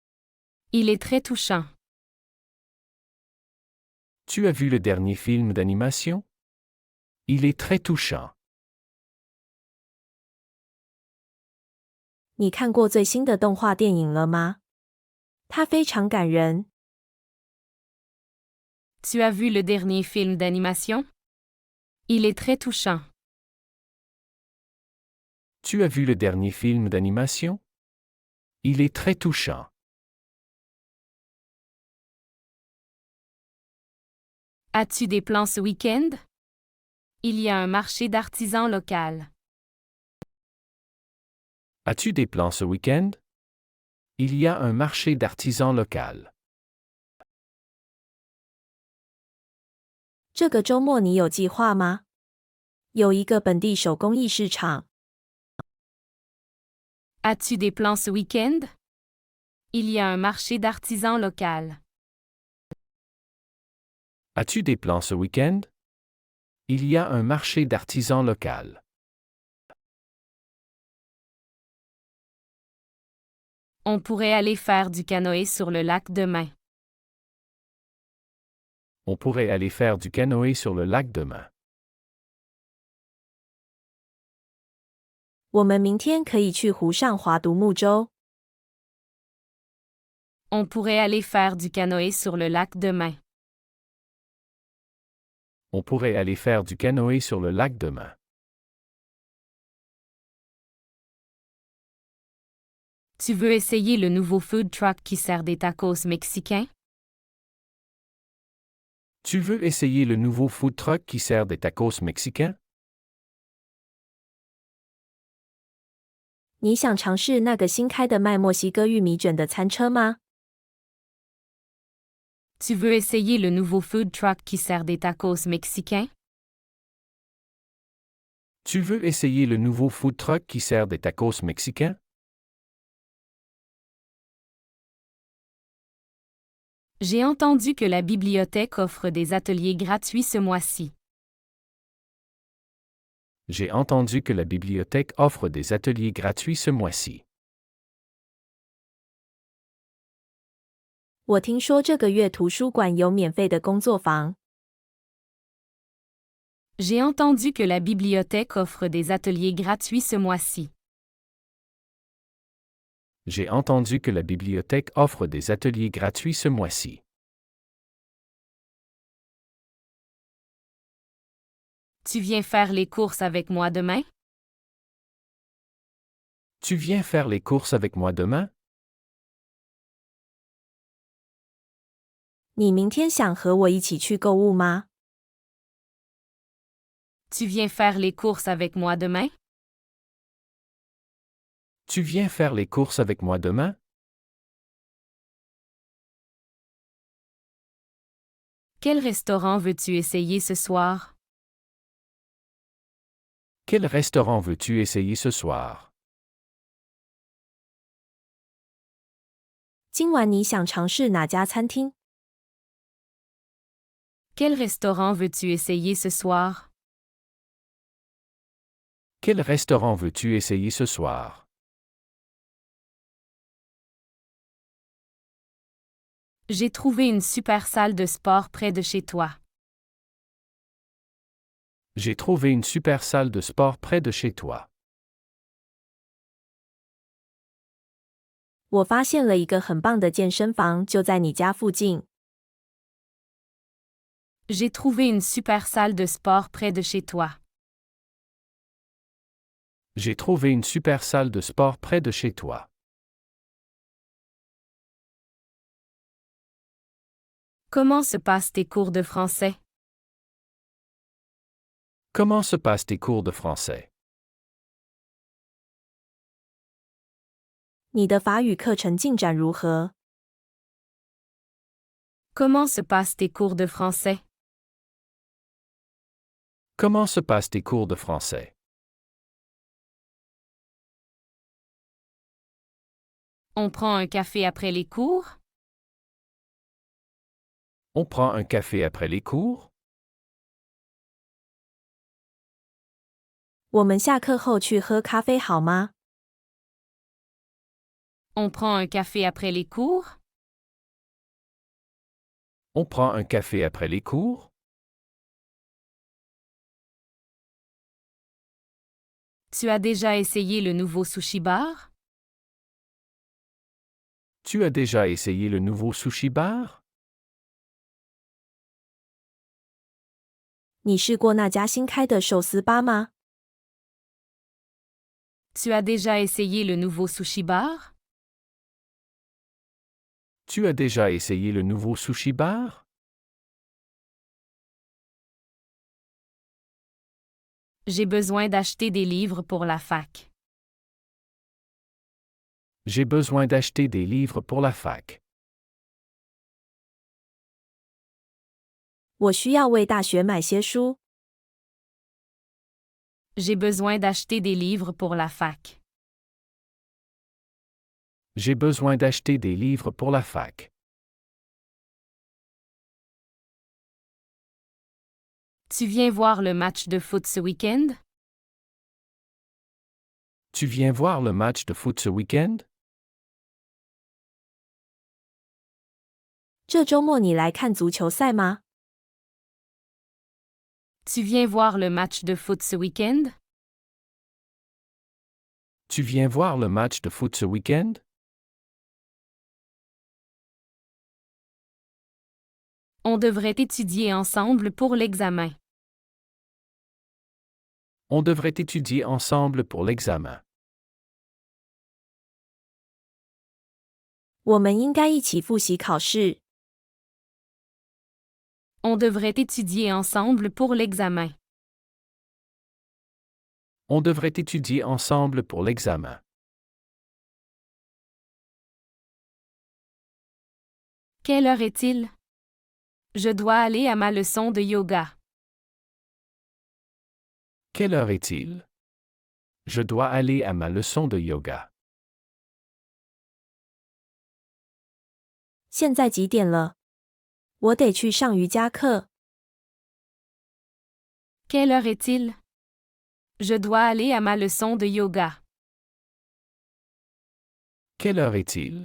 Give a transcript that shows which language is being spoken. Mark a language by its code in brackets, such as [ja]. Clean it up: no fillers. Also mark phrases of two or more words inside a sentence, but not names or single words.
[fr] Il est très touchant. Tu as vu le dernier film d'animation? Il est très touchant. [zh] 你看过最新的动画电影了吗？它非常感人。 [fr] Tu as vu le dernier film d'animation? Il est très touchant. Tu as vu le dernier film d'animation? Il est très touchant. As-tu des plans ce week-end? Il y a un marché d'artisans local. As-tu des plans ce week-end? Il y a un marché d'artisans local. [zh] 这个周末你有计划吗？有一个本地手工艺市场。 [fr] As-tu des plans ce week-end? Il y a un marché d'artisans local. As-tu des plans ce week-end? Il y a un marché d'artisans local. On pourrait aller faire du canoë sur le lac demain. On pourrait aller faire du canoë sur le lac demain. [zh] 我们明天可以去湖上划独木舟。 [fr] On pourrait aller faire du canoë sur le lac demain. On pourrait aller faire du canoë sur le lac demain. Tu veux essayer le nouveau [en] food truck [fr] qui sert des tacos mexicains? Tu veux essayer le nouveau [en] food truck [fr] qui sert des tacos mexicains? [zh] 你想尝试那个新开的卖墨西哥玉米卷的餐车吗？ [fr] Tu veux essayer le nouveau [en] food truck [fr] qui sert des tacos mexicains? Tu veux essayer le nouveau [en] food truck [fr] qui sert des tacos mexicains? J'ai entendu que la bibliothèque offre des ateliers gratuits ce mois-ci. J'ai entendu que la bibliothèque offre des ateliers gratuits ce mois-ci. [zh] 我听说这个月图书馆有免费的工作坊。 [fr] J'ai entendu que la bibliothèque offre des ateliers gratuits ce mois-ci. J'ai entendu que la bibliothèque offre des ateliers gratuits ce mois-ci. Tu viens faire les courses avec moi demain? Tu viens faire les courses avec moi demain? [zh] 你明天想和我一起去购物吗？ [fr] Tu viens faire les courses avec moi demain? Tu viens faire les courses avec moi demain? Quel restaurant veux-tu essayer ce soir? Quel restaurant veux-tu essayer ce soir? [zh] 今晚你想尝试哪家餐厅？ [fr] Quel restaurant veux-tu essayer ce soir? Quel restaurant veux-tu essayer ce soir? J'ai trouvé une super salle de sport près de chez toi. J'ai trouvé une super salle de sport près de chez toi. [zh] 我发现了一个很棒的健身房，就在你家附近。 [fr] J'ai trouvé une super salle de sport près de chez toi. J'ai trouvé une super salle de sport près de chez toi. Comment se passent tes cours de français? Comment se passent tes cours de français? [zh] 你的法语课程进展如何？ [fr] Comment se passent tes cours de français? Comment se passent tes cours de français? On prend un café après les cours? On prend un café après les cours? [zh] 我们下课后去喝咖啡好吗？ [fr] On prend un café après les cours? On prend un café après les cours? Tu as déjà essayé le nouveau sushi bar? Tu as déjà essayé le nouveau sushi bar? [zh] 你试过那家新开的寿司吧吗？ [fr] Tu as déjà essayé le nouveau sushi bar? Tu as déjà essayé le nouveau sushi bar? J'ai besoin d'acheter des livres pour la fac. J'ai besoin d'acheter des livres pour la fac. [zh] 我需要为大学买些书。 [fr] J'ai besoin d'acheter des livres pour la fac. J'ai besoin d'acheter des livres pour la fac. Tu viens voir le match de foot ce week-end? Tu viens voir le match de foot ce week-end? [zh] 这周末你来看足球赛吗？ [fr] Tu viens voir le match de foot ce week-end? Tu viens voir le match de foot ce week-end? On devrait étudier ensemble pour l'examen. On devrait étudier ensemble pour l'examen. [zh] 我们应该一起复习考试。 [fr] On devrait étudier ensemble pour l'examen. On devrait étudier ensemble pour l'examen. Quelle heure est-il? Je dois aller à ma leçon de yoga. Quelle heure est-il? Je dois aller à ma leçon de yoga. [zh] 现在几点了？我得去上瑜伽课。 [fr] Quelle heure est-il? Je dois aller à ma leçon de yoga. Quelle heure est-il?